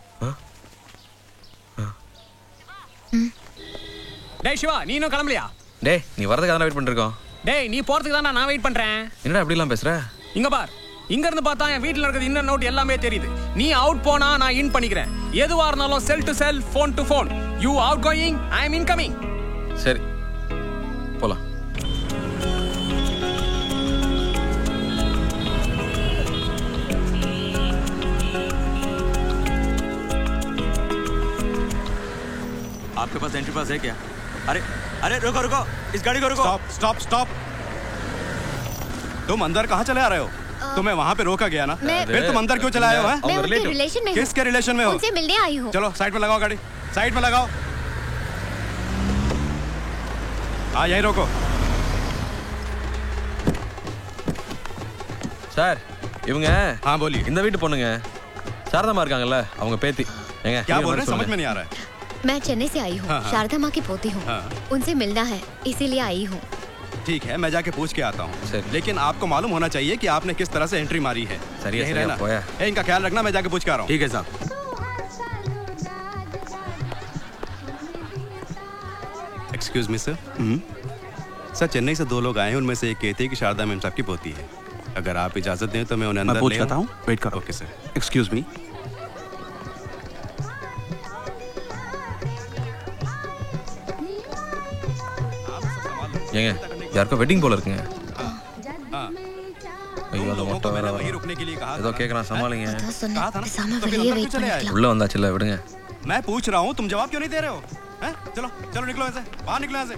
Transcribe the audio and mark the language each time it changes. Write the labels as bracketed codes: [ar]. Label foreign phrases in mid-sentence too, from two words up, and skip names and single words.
[ta] டேய் சிவா, நீ இன்னும் கிளம்பலையா? டேய் நீ வரதுக்காக தான் வெயிட் பண்ணிருக்கோம். டேய் நீ போறதுக்கு தான் நான் வெயிட் பண்றேன். என்னடா அப்படிலாம் பேசுற? இங்க பார், இங்க இருந்து பார்த்தா என் வீட்ல இருக்கிறது [en] inner note [ta] எல்லாமே தெரியுது. நீ அவுட் போனா நான் இன் பண்ணிக்கிறேன். எதுவா இருந்தாலும் [en] cell to cell, phone to phone. you out going, I am incoming. [ta] சரி போலாம். [hi] आपके पास एंट्री पास है क्या? अरे अरे रुको रुको, इस गाड़ी को रुको. [en] stop stop stop. [hi] तुम अंदर कहाँ चले आ रहे हो? तुम्हें वहाँ पे रोका गया ना, फिर तुम अंदर क्यों चले आए हो? मैं उनके रिलेशन में हूँ. किसके रिलेशन में हो? उनसे मिलने आई हूँ. चलो साइड में लगाओ गाड़ी, साइड में लगाओ. हाँ यहीं रोको. [ta] சார் இவங்க [hi] हाँ बोलिए. [ta] இந்த வீட்டு பொண்ணுங்க சாரதாமா இருக்காங்கல்ல, அவங்க பேத்தி. எங்க [hi] क्या बोल रहे हैं समझ में नहीं आ रहा है. मैं चेन्नई से आई हूँ. शारदा माँ की पोती हूँ. उनसे मिलना है इसीलिए आई हूँ. ठीक है, मैं जाके पूछ के आता हूँ, लेकिन आपको मालूम होना चाहिए कि आपने किस तरह से एंट्री मारी है. यहीं रहना. इनका ख्याल रखना, मैं जाके पूछ के आ रहा हूँ. ठीक है साहब. [en] excuse me sir. [hi] सर चेन्नई से 2 लोग आए हैं, उनमें से एक कहती है कि शारदा मैम साहब की पोती है. अगर आप इजाजत दें तो मैं उन्हें अंदर पूछ लेता हूँ. वेट करो. [en] OK sir. excuse me. [ta] ஏங்க யாருக்கோ வெட்டிங் போல இருக்குங்க. ஐயோ அந்த மொட்டை வேற ஏதோ கேட்குறான், சமாளிங்க. உள்ள வந்தாச்சுல்ல, விடுங்க. [hi] मैं पूछ रहा हूँ, तुम जवाब क्यों नहीं दे रहे हो? हैं? चलो चलो निकलो ऐसे, बाहर निकलो ऐसे.